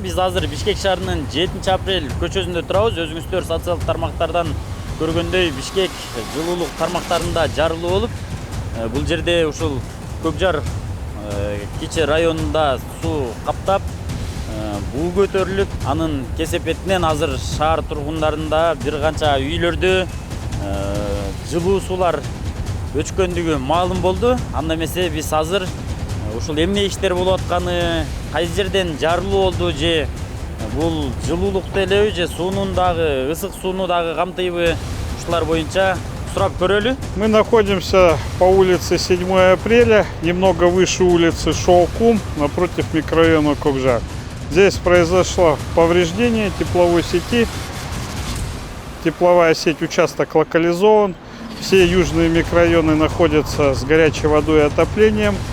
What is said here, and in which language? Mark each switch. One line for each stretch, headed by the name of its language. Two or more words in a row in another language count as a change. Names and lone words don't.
Kyrgyz: Биз азыр Бишкек шаарынын 7 апрель көчөсүндө турабыз. Өзүңүздөр социалдык тармактардан көргөндөй Бишкек жылуулук тармактарында жарылуу болуп, бул жерде ушул Көкжар кичи районунда суу каптап, буу көтөрүлүп, анын кесепетинен азыр шаар тургундарында бир канча үйлөрдө жылуу суулар өчкөндүгү маалым болду. Анда эмесе биз азыр ушул эмне иштер болуп атканы, кайсы жерден жарылуу болду, же бул жылуулукту элеби, же суунун дагы, ысык сууну дагы камтыйбы, ушулар боюнча сурап көрөлү.
Russian: Мы находимся по улице 7 апреля, немного выше улицы Шоукум, напротив микрорайона Көкжар. Здесь произошло повреждение тепловой сети. Тепловая сеть, участок локализован. Все южные микрорайоны находятся с горячей водой и отоплением.